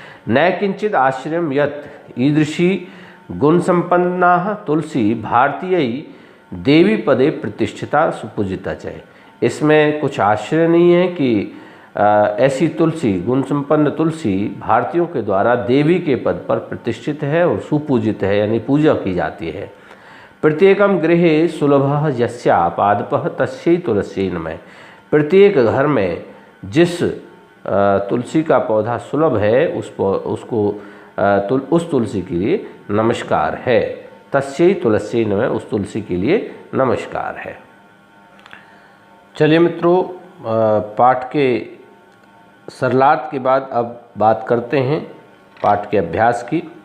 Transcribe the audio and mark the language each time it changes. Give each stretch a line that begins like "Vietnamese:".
Sanskrit: न किंचित आश्चर्यम यत् ईदृशी गुण संपन्ना तुलसी भारतीय देवी पदे प्रतिष्ठिता सुपूजिता च।
Hindi: इसमें कुछ आश्चर्य नहीं है कि ऐसी तुलसी, गुण संपन्न तुलसी भारतीयों के द्वारा देवी के पद पर प्रतिष्ठित है और सुपूजित है, यानी पूजा की जाती है।
Sanskrit: प्रत्येकम गृहे सुलभ यस्या पादपः तस्यै तुलस्यै नमः।
Hindi: प्रत्येक घर में जिस तुलसी का पौधा सुलभ है उस तुलसी के लिए नमस्कार है।
Sanskrit: तस्यै तुलस्यै नमः,
Hindi: उस तुलसी के लिए नमस्कार है। चलिए मित्रों, पाठ के सरलार्थ के बाद अब बात करते हैं पाठ के अभ्यास की।